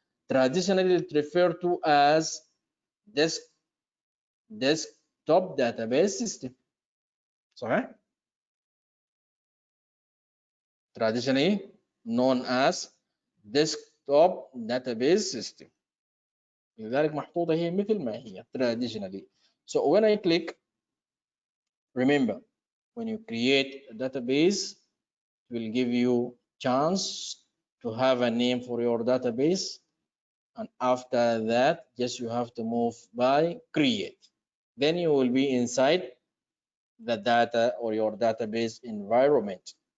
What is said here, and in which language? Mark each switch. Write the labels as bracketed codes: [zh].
[en] Traditionally referred to as desktop database system. [ar] صحيح؟ [en] Traditionally known as desktop database system. [ar] لذلك محطوطة هي مثل ما هي traditionally. [en] So when I click, remember when you create a database it will give you chance to have a name for your database, and after that just you have to move by create, then you will be inside the data or your database environment.